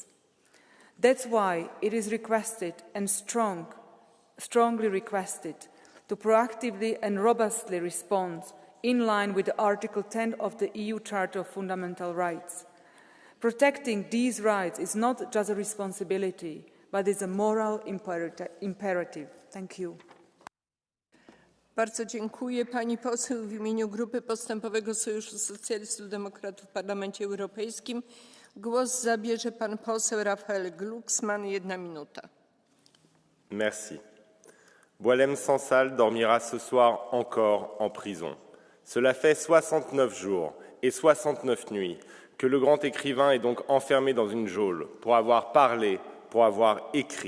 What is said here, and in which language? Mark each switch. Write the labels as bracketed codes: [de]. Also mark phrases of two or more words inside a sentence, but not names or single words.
[en] That's why it is requested and strongly requested to proactively and robustly respond in line with Article 10 of the EU Charter of Fundamental Rights. Protecting these rights is not just a responsibility, but is a moral imperative. Thank you. [pl] Bardzo dziękuję. Pani poseł w imieniu Grupy Postępowego Sojuszu Socjalistów Demokratów w Parlamencie Europejskim. Głos zabierze pan poseł Raphaël Glucksmann. 1 minuta. [fr] Merci. Boualem Sansal dormira ce soir encore en prison. Cela fait 69 jours et 69 nuits que le grand écrivain est donc enfermé dans une geôle pour avoir parlé, pour avoir écrit.